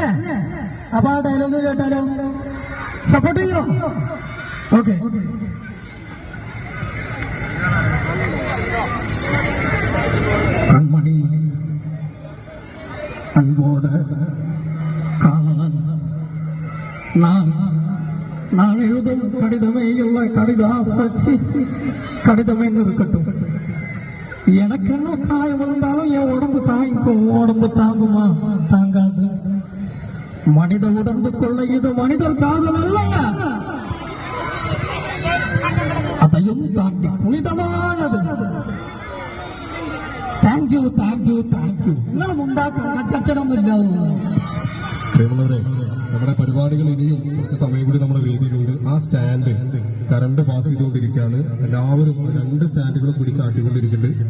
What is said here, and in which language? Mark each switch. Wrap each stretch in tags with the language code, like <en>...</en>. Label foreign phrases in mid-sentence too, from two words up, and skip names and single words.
<ml>അപ്പൊ ആ ഡയലോഗ് കേട്ടാലോ? സപ്പോർട്ട് ചെയ്യോ?</ml> <ta>ഓക്കെ. കൺമണി അൻപോട് കാതലൻ நான் எழுதும் கடிதமே இல்லை கடிதாசி கடிதமே இருக்கட்டும். எனக்கு என்ன காயம் இருந்தாலும் என் உடம்பு தாங்கிக்கும். உடம்பு தாங்குமா? தாங்காது. மனித உடம்புக்குள்ள இது மனிதர் காதல் இல்லையா? அதையும் தாண்டி புனிதமானது.</ta> <en>thank you.</en> <ml>നിങ്ങളും ഉണ്ടാക്കുന്ന അച്ചടമൊന്നുമില്ലാതെ നമ്മുടെ പരിപാടികൾ ഇനിയും കുറച്ച് സമയം കൂടി നമ്മുടെ വേദിയിലുണ്ട്. ആ സ്റ്റാൻഡ് കറണ്ട് പാസ് ചെയ്തുകൊണ്ടിരിക്കുകയാണ്. എല്ലാവരും 2 സ്റ്റാൻഡുകളും പിടിച്ചാട്ടിക്കൊണ്ടിരിക്കുന്നുണ്ട്.</ml>